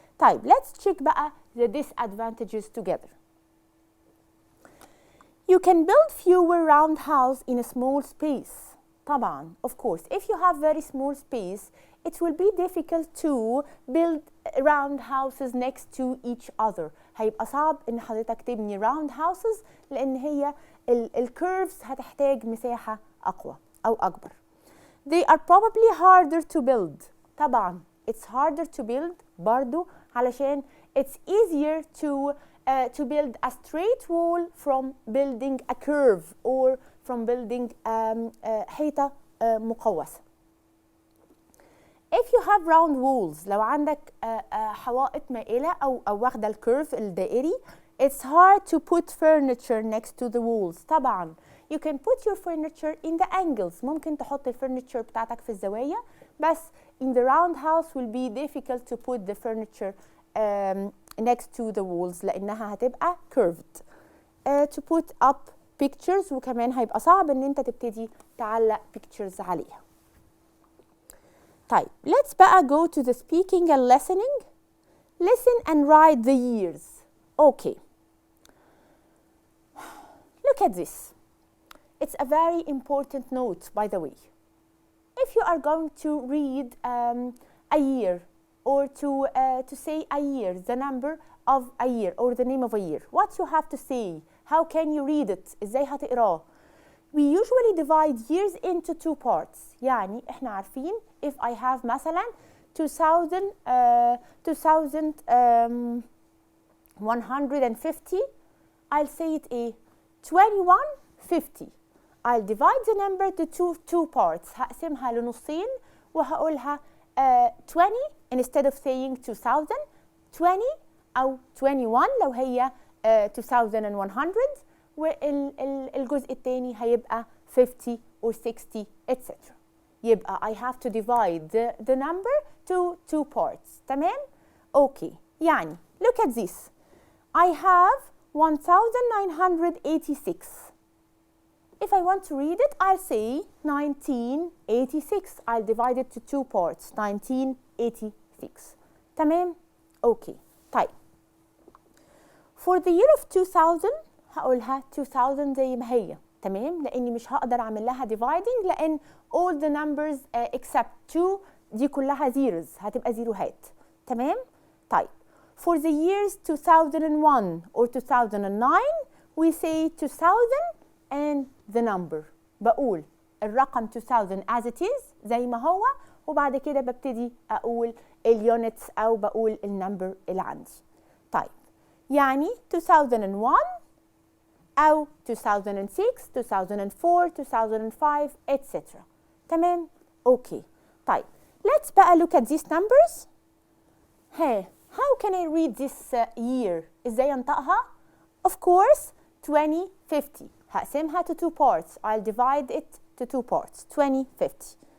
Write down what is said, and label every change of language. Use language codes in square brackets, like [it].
[ar] طيب [en] let's check [ar] بقى [en] the disadvantages together. You can build fewer round house in a small space. [ar] طبعا [en] of course if you have very small space it will be difficult to build round houses next to each other. [ar] هيبقى صعب ان حضرتك تبني [en] round houses [ar] لان هي الكيرفز هتحتاج مساحة اقوى او اكبر. [en] They are probably harder to build. [ar] طبعا [en] it's harder to build [ar] برضو علشان [en] it's easier to build a straight wall from building a curve or from building [ar] حيطة مقوسة. [en] If you have round walls [ar] لو عندك حوائط مائلة أو واخدة الكيرف الدائري [en] it's hard to put furniture next to the walls. [ar] طبعا [en] you can put your furniture in the angles. [ar] ممكن تحط الفurniture بتاعتك في الزوايا بس [en] in the round house will be difficult to put the furniture next to the walls [ar] لأنها هتبقى [en] curved. To put up pictures [ar] وكمان هيبقى صعب ان انت تبتدي تعلق pictures عليها. طيب [en] let's [ar] بقى [en] go to the speaking and listening. Listen and write the years. Okay. Look at this. it's a very important note, by the way. If you are going to read a year or to say a year, the number of a year or the name of a year, what you have to say, how can you read it, [ar] ازاي هتقراه. [en] We usually divide years into two parts. [ar] يعني احنا عارفين [en] if I have [ar] مثلا [en] 2150, I'll say it a 2150. I'll divide the number to two parts. [ar] هقسمها لنصين وهقولها 20 [en] instead of saying [ar] 2000, 20 أو 21 لو هي 2100, والجزء الثاني هيبقى 50 or 60 etc. يبقى [en] I have to divide the number to two parts. [ar] تمام؟ [en] Okay. [ar] يعني [en] look at this. I have 1986. If I want to read it, I'll say 1986. I'll divide it to two parts. 1986. [ar] تمام؟ [en] Okay. [ar] طيب. [en] For the year of 2000 [ar] هقولها 2000 زي ما هي. تمام؟ لأني مش هقدر أعمل لها dividing لأن [en] all the numbers except [ar] 2 دي كلها zeros. هتبقى زيروهات. تمام؟ طيب. [en] For the years 2001 or 2009 we say 2000 and the number. [ar] بقول الرقم 2000 [en] as it is [ar] زي ما هو وبعد كده ببتدي أقول اليونتس أو بقول النمبر اللي عندي. طيب يعني 2001 أو 2006 2004 2005 etc. تمام؟ أوكي. طيب [en] let's [ar] بقى [en] look at these numbers. Hey, how can I read this year? [ar] إزاي أنطقها؟ [en] Of course [ar] 2050. هقسمها [en] to two parts. I'll divide it to two parts. 2050.